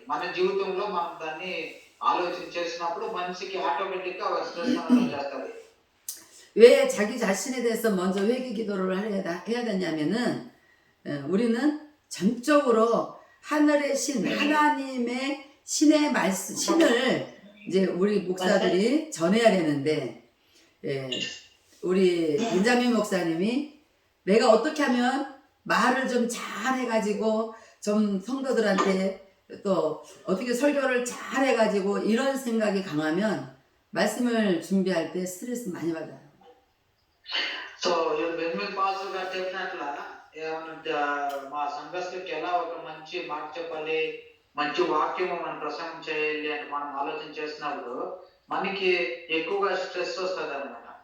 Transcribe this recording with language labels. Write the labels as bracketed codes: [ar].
[te] మన జీవితంలో మనం దాన్ని ఆలోచన చేసినప్పుడు మనిషికి ఆటోమేటిక్గా స్ట్రెస్ అనేది చేస్తుంది. [ko] 왜 자기 자신에 대해서 먼저 회개 기도를 해야 되냐면은 우리는 전적으로 하늘의 신, 하나님의 신의 말씀, 신을 이제 우리 목사들이 전해야 되는데 우리 벤자민 목사님이 내가 어떻게 하면 말을 좀 잘 해가지고 좀 성도들한테 또 어떻게 설교를 잘 해가지고 이런 생각이 강하면 말씀을 준비할 때 스트레스 많이 받아요. [te] సో బెంజమిన్ పాస్టర్ గారు చెప్పినట్లా ఏమన్నా మా సంఘస్థులకి ఎలా ఒక మంచి మాట చెప్పాలి, మంచి వాక్యము మనం ప్రసంగం చేయాలి అంటే మనం ఆలోచన చేసినప్పుడు మనకి ఎక్కువగా స్ట్రెస్ వస్తుంది అనమాట.